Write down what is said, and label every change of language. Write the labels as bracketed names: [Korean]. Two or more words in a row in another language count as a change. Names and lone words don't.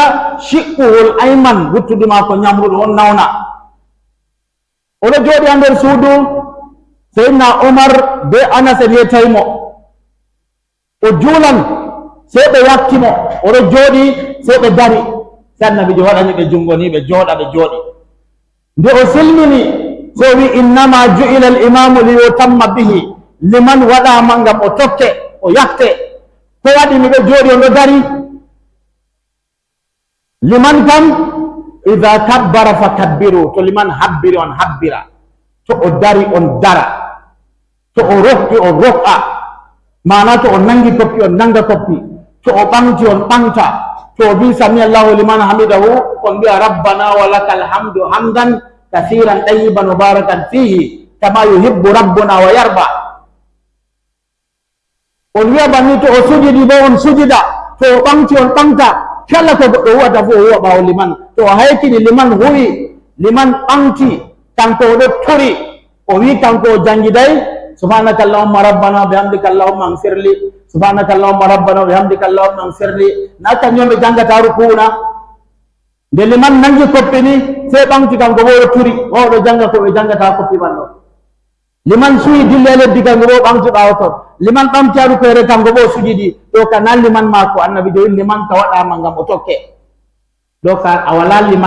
[Fula] shiɓɓuwol ayman wuttudu maako ñamruɗo on nawna oɗo jooɗi ha nder suudu seydna omar be anas en yetaymo o juulan sey ɓe yakkimo oɗo jooɗi sey ɓe dari se annabijo waɗani ɓe jungo ni ɓe jooɗa ɓe jooɗi nde o silmini so wi [Arabic] إنما جعل الإمام ليؤتم به [Fula] liman waɗama ngam o tokke o yakte ko waɗi mi ɓe jooɗi on ɗo dari liman kam [Arabic] إذا كبر فكبروا [Fula] to liman habbiri on habbira to o dari on dara to o rokki on rok'a mana to o nangi koppi on nanga koppi to o ɓamti on ɓamta to o bi [Arabic] سمع الله لمن حمده [Fula] on mbiya [Arabic] ربنا ولك الحمد حمدا كثيرا طيبا مباركا فيه كما يحب ربنا ويرضى [Fula] on wiya banni to o sujidi bo on sujida to o ɓamti on ɓamta kala ko goɗɗo huwata fo o huwa ɓawo liman to o haykini liman huwi liman ɓamti kanko o ɗo turi o wi kanko o jangiday [Arabic] سبحانك اللهم ربنا وبحمدك اللهم اغفر لي سبحانك اللهم ربنا وبحمدك اللهم اغفر لي [Fula] na kañum ɓe jangata rukuna nde liman nangi koppi ni sey ɓamti kanko bo o turi o ɗo janga ko ɓe jangata koppi man ɗo liman suyi dille leddi kanko bo ɓamti ɓawo ton liman ɓamti aru koyre kanko bo sujidi ɗo ka na liman maako annabi jo wi liman ka waɗama ngam o tokke ɗo ka a wala liman